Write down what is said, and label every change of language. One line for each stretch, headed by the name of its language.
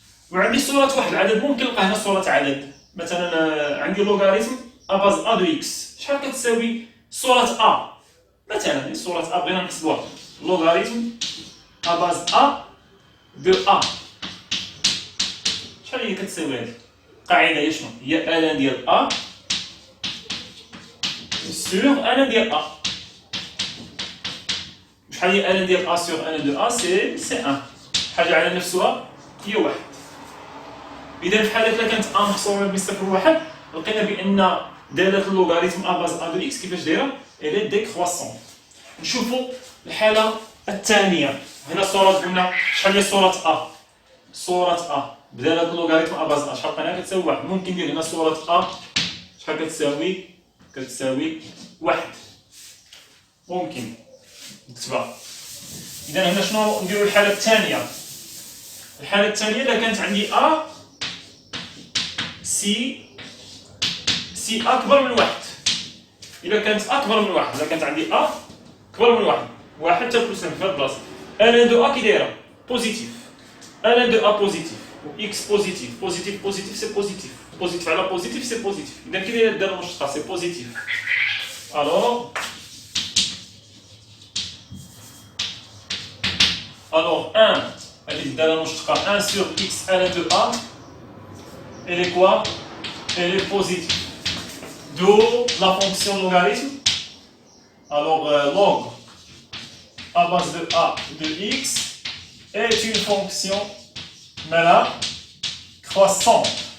Arabic: وعندي صورة واحد العدد، ممكن نلقى هنا صورة عدد، مثلا عندي لوغاريتم ا باز ا دو اكس، شحال كتساوي صورة ا؟ مثلا صورة ا بغينا نحسبوها، لوغاريتم ا باز ا دو ا، شحال هي كتساوي هادي؟ القاعدة هي شنو؟ هي الان ديال ا sur ln ديال a. شحال هي ln ديال a sur ln de a؟ سي 1. حاجة على نفسها هي 1. إذا في حالة إلا كانت a محصورة بين صفر و 1 لقينا بأن دالة اللوغاريتم a باز a دو x كيفاش دايرة؟ إلي ديكرواسون. نشوفو الحالة الثانية. هنا صورة قلنا شحال هي صورة a؟ صورة a بدالة اللوغاريتم a باز a شحال لقيناها كتساوي 1. ممكن ندير هنا صورة a شحال كتساوي 1. ممكن نكتبها. إذا هنا شنو نديرو الحالة الثانية؟ الحالة الثانية إذا كانت عندي a سي أكبر من 1. إذا كانت أكبر من 1، إذا كانت عندي a أكبر من 1، 1 حتى بلس 1 في هاد البلاصة. ln دو a كي دايرة؟ بوزيتيف. ln دو a بوزيتيف و x بوزيتيف. بوزيتيف سي بوزيتيف. بوزيتيف على بوزيتيف سي بوزيتيف. إذا كي دايرة الدالة المشتقة سي بوزيتيف.
French: Alors 1, elle est dans la 1 sur x ln de a, elle est quoi? Elle est positive. D'où la fonction logarithme. Alors log à base de a de x est une fonction mais là croissante.